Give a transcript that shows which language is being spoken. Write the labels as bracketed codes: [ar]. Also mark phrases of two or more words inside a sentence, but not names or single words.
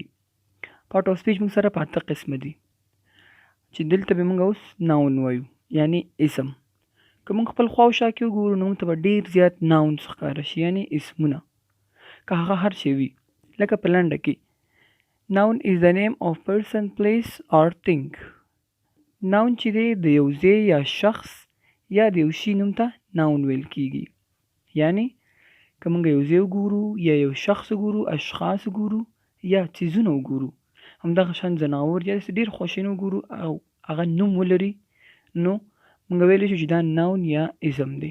[en] part of speech [ps] موږ سره په اته قسمه دي چې دلته به موږ اوس ناون وایو یعنی اسم. که موږ خپل خواوشا کې وګورو نو موږ ته به ډیر زیات ناونز ښکاره شي یعنی اسمونه، که هغه هر شی وي. لکه په لنډه کې ناون [en] is the name of person, place or thing. [ps] ناون چې دی د یو ځای یا شخص یا د یو شي نوم ته ناون ویل کیږي. یعنی که موږ یو ځای وګورو یا یو شخص وګورو، اشخاص وګورو یا څیزونه وګورو، همدغه شان ځناور یا داسې ډېر خواشیني وګورو او هغه نوم ولري، نو موږ ویلی شو چې دا ناون یا اسم دی.